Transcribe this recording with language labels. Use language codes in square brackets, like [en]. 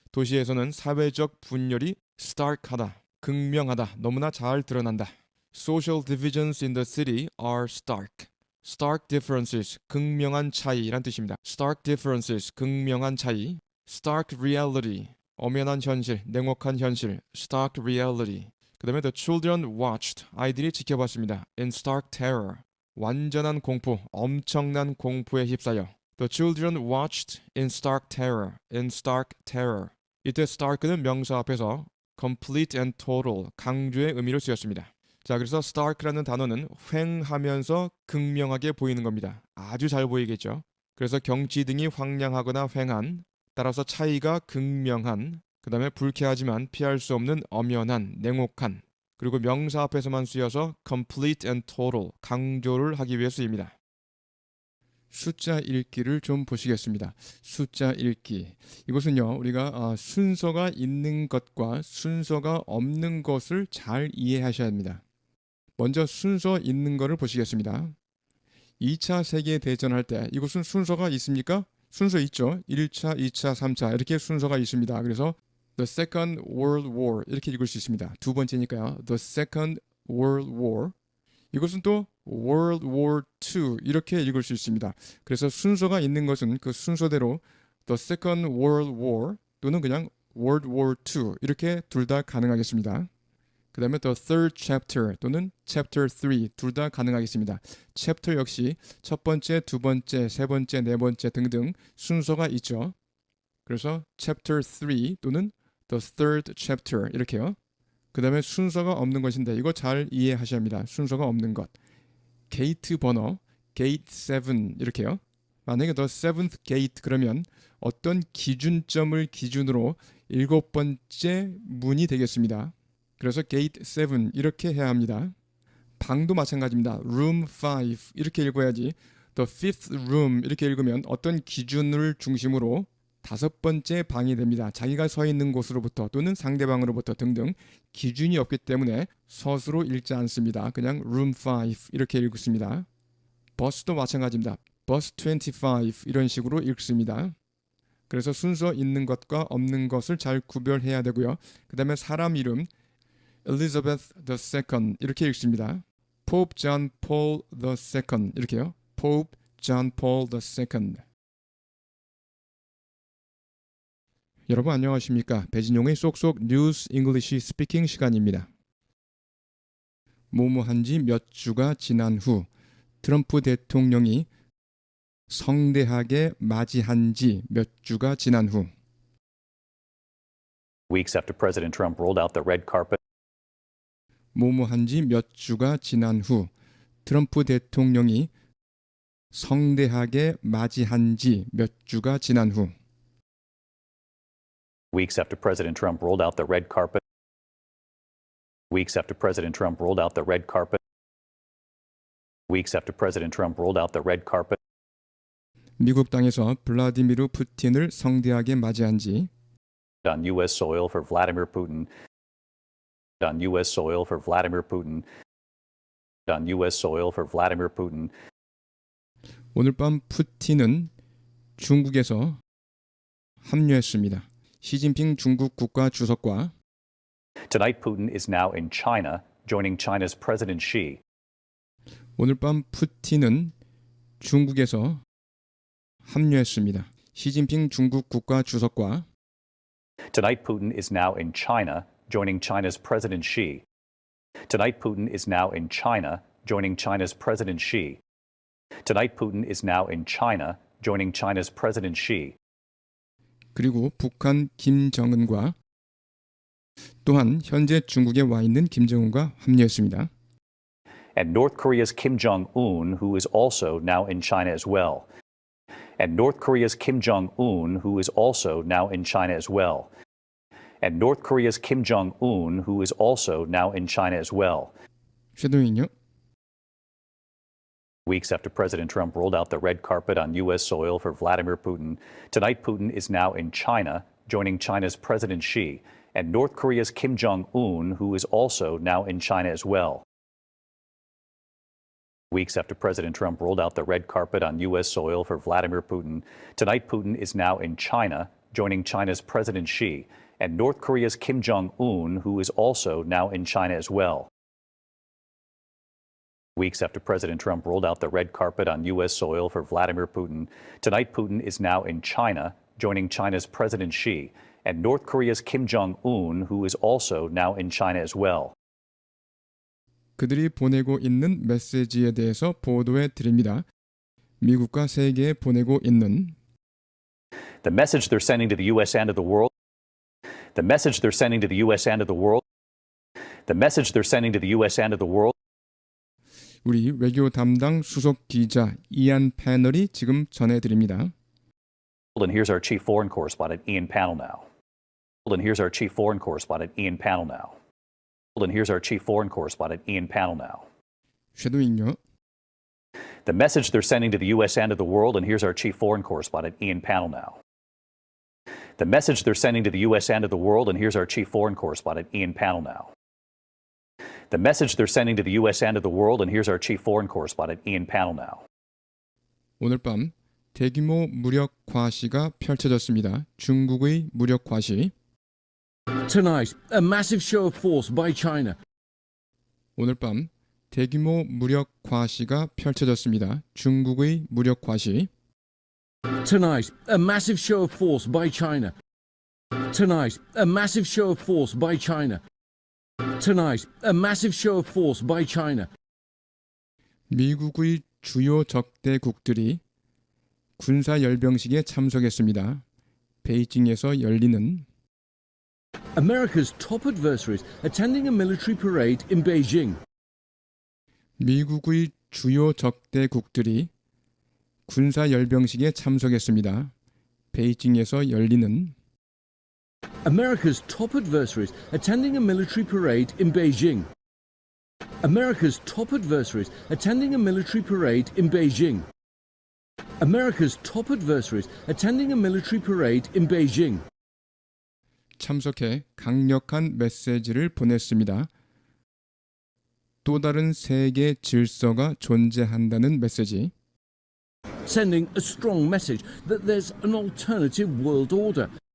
[ko] 도시에서는 사회적 분열이 stark하다. 극명하다. 너무나 잘 드러난다. [en] Social divisions in the city are stark. Stark differences. [ko] 극명한 차이란 뜻입니다. [en] Stark differences. [ko] 극명한 차이. [en] Stark reality. [ko] 엄연한 현실, 냉혹한 현실, [en] stark reality. [ko] 그 다음에 [en] the children watched, [ko] 아이들이 지켜봤습니다. [en] in stark terror, [ko] 완전한 공포, 엄청난 공포에 휩싸여. [en] The children watched in stark terror, [ko] 이때 stark는 명사 앞에서 [en] complete and total, [ko] 강조의 의미로 쓰였습니다. 자, 그래서 stark라는 단어는 휑하면서 극명하게 보이는 겁니다. 아주 잘 보이겠죠. 그래서 경치 등이 황량하거나 휑한, 따라서 차이가 극명한, 그 다음에 불쾌하지만 피할 수 없는 엄연한, 냉혹한, 그리고 명사 앞에서만 쓰여서 [en] complete and total, [ko] 강조를 하기 위해 쓰입니다. 숫자 읽기를 좀 보시겠습니다. 숫자 읽기. 이것은요, 우리가 순서가 있는 것과 순서가 없는 것을 잘 이해하셔야 합니다. 먼저 순서 있는 것을 보시겠습니다. 2차 세계대전 할 때 이것은 순서가 있습니까? 순서 있죠. 1차, 2차, 3차 이렇게 순서가 있습니다. 그래서 [en] The Second World War [ko] 이렇게 읽을 수 있습니다. 두 번째니까요. [en] The Second World War. [ko] 이것은 또 World War II 이렇게 읽을 수 있습니다. 그래서 순서가 있는 것은 그 순서대로 [en] The Second World War [ko] 또는 그냥 World War II 이렇게 둘 다 가능하겠습니다. 그 다음에 [en] The Third Chapter [ko] 또는 Chapter 3 둘 다 가능하겠습니다. Chapter 역시 첫 번째, 두 번째, 세 번째, 네 번째 등등 순서가 있죠. 그래서 Chapter 3 또는 [en] The Third Chapter [ko] 이렇게요. 그 다음에 순서가 없는 것인데 이거 잘 이해하셔야 합니다. 순서가 없는 것. 게이트 번호, Gate 7 이렇게요. 만약에 [en] The Seventh Gate [ko] 그러면 어떤 기준점을 기준으로 일곱 번째 문이 되겠습니다. 그래서 Gate 7 이렇게 해야 합니다. 방도 마찬가지입니다. Room 5 이렇게 읽어야지 [en] The Fifth Room [ko] 이렇게 읽으면 어떤 기준을 중심으로 다섯 번째 방이 됩니다. 자기가 서 있는 곳으로부터 또는 상대방으로부터 등등 기준이 없기 때문에 서술로 읽지 않습니다. 그냥 Room 5 이렇게 읽습니다. 버스도 마찬가지입니다. Bus 25 이런 식으로 읽습니다. 그래서 순서 있는 것과 없는 것을 잘 구별해야 되고요. 그 다음에 사람 이름 Elizabeth II 이렇게 읽습니다. [en] Pope John Paul II 이렇게요. Pope John Paul II. [ko] 여러분 안녕하십니까? 배진용의 쏙쏙 뉴스 잉글리시 스피킹 시간입니다. 뭐뭐한지 몇 주가 지난 후 트럼프 대통령이 성대하게 맞이한 지 몇 주가 지난 후 [en] Weeks after President Trump rolled out the red carpet [ko] 뭐뭐한지 몇 주가 지난 후 트럼프 대통령이 성대하게 맞이한 지 몇 주가 지난 후 [en] Weeks after President Trump rolled out the red carpet Weeks after President Trump rolled out the red carpet Weeks after President Trump rolled out the red carpet [ko] 미국 땅에서 블라디미르 푸틴을 성대하게 맞이한 지 [en] on U.S. soil for Vladimir Putin on U.S. soil for Vladimir Putin on U.S. soil for Vladimir Putin [ko] 오늘 밤 푸틴은 중국에서 합류했습니다. 시진핑 중국 국가 주석과 [en] Tonight Putin is now in China joining China's President Xi [ko] 오늘 밤 푸틴은 중국에서 합류했습니다. 시진핑 중국 국가 주석과 [en] Tonight Putin is now in China joining China's President Xi Tonight Putin is now in China joining China's President Xi Tonight Putin is now in China joining China's President Xi [ko] 그리고 북한 김정은과 또한 현재 중국에 와 있는 김정은과 합류했습니다. [en] and North Korea's Kim Jong-un who is also now in China as well and North Korea's Kim Jong-un who is also now in China as well and North Korea's Kim Jong-un who is also now in China as well [ko] 쉐도잉요. [en] Weeks after President Trump rolled out the red carpet on U.S. soil for Vladimir Putin, tonight Putin is now in China, joining China's President Xi, and North Korea's Kim Jong-un, who is also now in China as well. Weeks after President Trump rolled out the red carpet on U.S. soil for Vladimir Putin, tonight Putin is now in China, joining China's President Xi, and North Korea's Kim Jong-un, who is also now in China as well. Weeks after President Trump rolled out the red carpet on U.S. soil for Vladimir Putin, tonight Putin is now in China, joining China's President Xi, and North Korea's Kim Jong-un, who is also now in China as well. [ko] 그들이 보내고 있는 메시지에 대해서 보도해 드립니다. 미국과 세계에 보내고 있는 [en] The message they're sending to the U.S. and to the world. The message they're sending to the U.S. and to the world. The message they're sending to the U.S. and to the world. [ko] 우리 외교 담당 수석 기자 이안 패널이 지금 전해드립니다. [en] And here's our chief foreign correspondent, Ian Pannell now. And here's our chief foreign correspondent, Ian Pannell now. And here's our chief foreign correspondent, Ian Pannell now. [ko] 쉐도잉요. [en] The message they're sending to the U.S. and to the world, and here's our chief foreign correspondent, Ian Pannell now. The message they're sending to the U.S. and to the world, and here's our chief foreign correspondent, Ian Pannell now. The message they're sending to the U.S. and to the world, and here's our chief foreign correspondent, Ian Pannell now. [ko] 오늘 밤 대규모 무력 과시가 펼쳐졌습니다. 중국의 무력 과시. [en] Tonight, a massive show of force by China. [ko] 오늘 밤 대규모 무력 과시가 펼쳐졌습니다. 중국의 무력 과시. [en] Tonight, a massive show of force by China. Tonight, a massive show of force by China. Tonight, a massive show of force by China. [ko] 미국의 주요 적대국들이 군사 열병식에 참석했습니다. 베이징에서 열리는 [en] America's top adversaries attending a military parade in Beijing. [ko] 미국의 주요 적대국들이 군사 열병식에 참석했습니다. 베이징에서 열리는 [en] America's top adversaries attending a military parade in Beijing. America's top adversaries attending a military parade in Beijing. America's top adversaries attending a military parade in Beijing. [ko] 참석해 강력한 메시지를 보냈습니다. 또 다른 세계 질서가 존재한다는 메시지. [en] Sending a strong message that there's an alternative world order.